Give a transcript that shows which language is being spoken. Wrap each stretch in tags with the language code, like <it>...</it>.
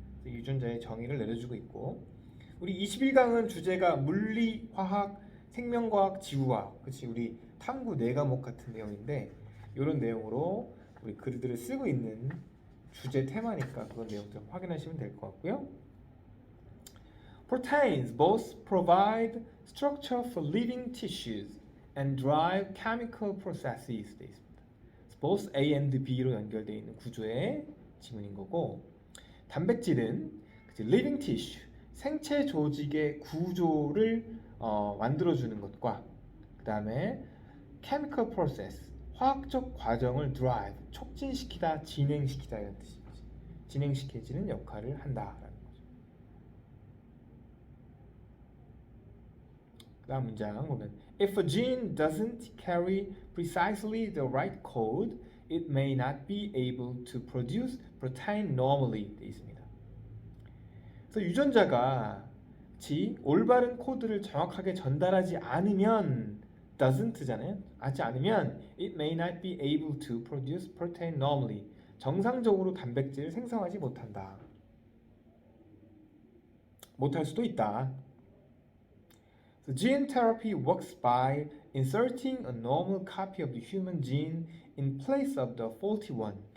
<ko>유전자의 정의를 내려주고 있고, 우리 21강은 주제가 물리, 화학, 생명과학, 지구과학, 그치, 우리 탐구 4과목 같은 내용인데 이런 내용으로 우리 글들을 쓰고 있는 주제 테마니까 그런 내용들 확인하시면 될 것 같고요.</ko> <en>Proteins both provide structure for living tissues and drive chemical processes.</en> <ko>되어 있습니다. both A and B로 연결되어 있는 구조의 지문인 거고, 단백질은 living tissue, 생체 조직의 구조를 만들어주는 것과 그 다음에 chemical process, 화학적 과정을 drive, 촉진시키다, 진행시키다 이런 뜻이지. 진행시켜지는 역할을 한다라는 거죠. 그 다음 문장 보면</ko> <en>If a gene doesn't carry precisely the right code, it may not be able to produce protein normally.</en> <ko>되어 있습니다. 그래서 유전자가 올바른 코드를 정확하게 전달하지 않으면 doesn't잖아요. 하지 않으면</ko> <en>it may not be able to produce protein normally.</en> <ko>정상적으로 단백질을 생성하지 못한다. 못할 수도 있다.</ko> <en>So gene therapy works by inserting a normal copy of the human gene in place of the faulty one.</en>